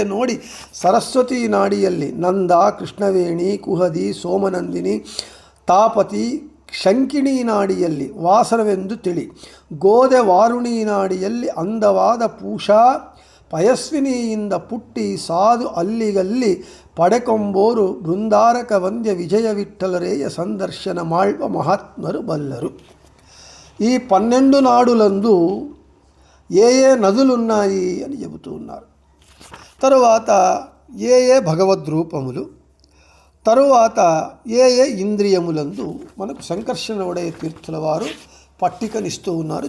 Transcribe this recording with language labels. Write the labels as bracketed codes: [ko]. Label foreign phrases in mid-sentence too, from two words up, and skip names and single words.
[kn] ನೋಡಿ ಸರಸ್ವತಿ ನಾಡಿಯಲ್ಲಿ, ನಂದ ಕೃಷ್ಣವೇಣಿ ಕುಹದಿ ಸೋಮನಂದಿನಿ ತಾಪತಿ ಶಂಕಿಣಿ ನಾಡಿಯಲ್ಲಿ ವಾಸನವೆಂದು ತಿಳಿ, ಗೋದೆ ವಾರುಣಿ ನಾಡಿಯಲ್ಲಿ ಅಂದವಾದ ಪೂಷಾ ಪಯಸ್ವಿನಿಯಿಂದ ಪುಟ್ಟಿ ಸಾಧು ಅಲ್ಲಿಗಲ್ಲಿ ಪಡೆಕೊಂಬೋರು ಬೃಂದಾರಕ ವಂದ್ಯ ವಿಜಯ ವಿಠಲರೇಯ ಸಂದರ್ಶನ ಮಾಳ್ವ ಮಹಾತ್ಮರು ಬಲ್ಲರು. [te] ఈ 12 నాడులందు ఏ ఏ నదులున్నాయి అని చెబుతూ ఉన్నారు. తరువాత ఏ ఏ భగవద్రూపములు, తరువాత ఏ ఏ ఇంద్రియములందు మనకు సంకర్షణ ఉడయ తీర్థుల వారు పట్టికనిస్తూ ఉన్నారు.